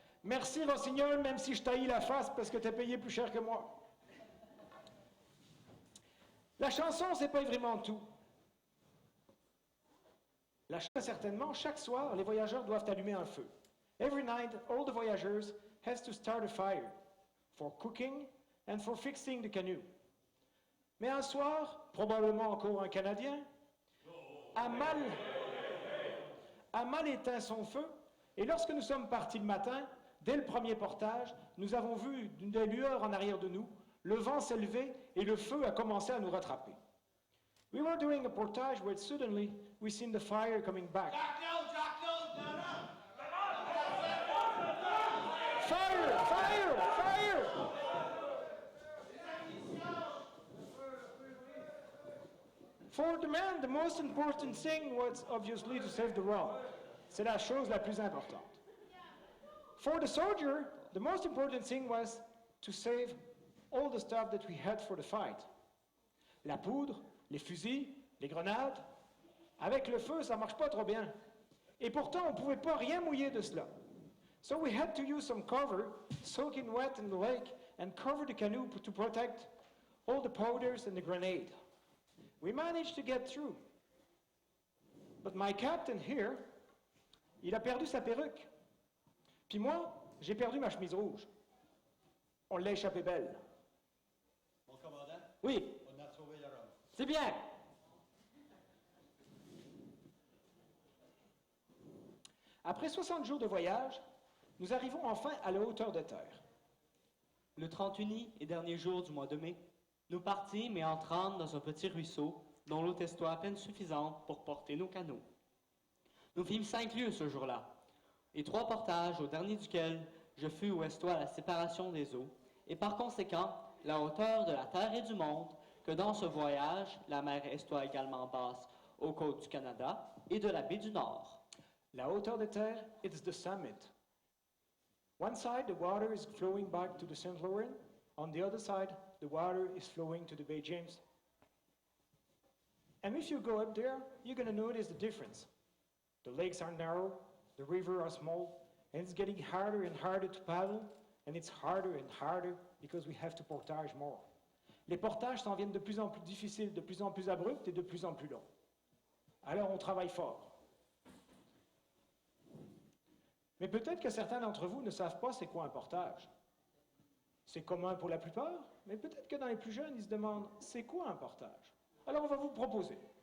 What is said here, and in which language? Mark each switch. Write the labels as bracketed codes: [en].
[fr] Merci, Rossignol, même si je taillis la face parce que t'as payé plus cher que moi. La chanson, c'est pas vraiment tout. La chanson, certainement, chaque soir, les voyageurs doivent allumer un feu. [en] Every night, all the voyageurs has to start a fire for cooking and for fixing the canoe. [fr] Mais un soir, probablement encore un Canadien, a mal éteint son feu, et lorsque nous sommes partis le matin, dès le premier portage, nous avons vu des lueurs en arrière de nous, le vent s'est levé et le feu a commencé à nous rattraper. [en] We were doing a portage when suddenly we seen the fire coming back. Fire! Fire! Fire! For the man, the most important thing was obviously to save the world. [fr] C'est la chose la plus importante. [en] For the soldier, the most important thing was to save all the stuff that we had for the fight. [fr] La poudre, les fusils, les grenades. Avec le feu, ça marche pas trop bien. Et pourtant, on pouvait pas rien mouiller de cela. [en] So we had to use some cover, soaking wet in the lake, and cover the canoe to protect all the powders and the grenade. We managed to get through. But my captain here, [fr] il a perdu sa perruque. Puis moi, j'ai perdu ma chemise rouge. On l'a échappé belle. Mon commandant? Oui. On a trouvé le rhum. C'est bien. Après 60 jours de voyage, nous arrivons enfin à la hauteur de terre. Le 31 et dernier jour du mois de mai, nous partîmes et entrâmes dans un petit ruisseau dont l'eau testait à peine suffisante pour porter nos canots. Nous fîmes 5 lieues ce jour-là, et 3 portages, au dernier duquel je fus où estoit la séparation des eaux, et par conséquent la hauteur de la terre et du monde, que dans ce voyage la mer estoit également basse aux côtes du Canada et de la baie du Nord. La hauteur de terre, [en] it's the summit. One side, the water is flowing back to the St. Lawrence. On the other side, the water is flowing to the Bay James. And if you go up there, you're going to notice the difference. The lakes are narrow, the rivers are small, and it's getting harder and harder to paddle, and it's harder and harder because we have to portage more. [fr] Les portages s'en viennent de plus en plus difficiles, de plus en plus abrupts et de plus en plus longs. Alors on travaille fort. Mais peut-être que certains d'entre vous ne savent pas c'est quoi un portage. C'est commun pour la plupart, mais peut-être que dans les plus jeunes, ils se demandent c'est quoi un portage. Alors on va vous proposer.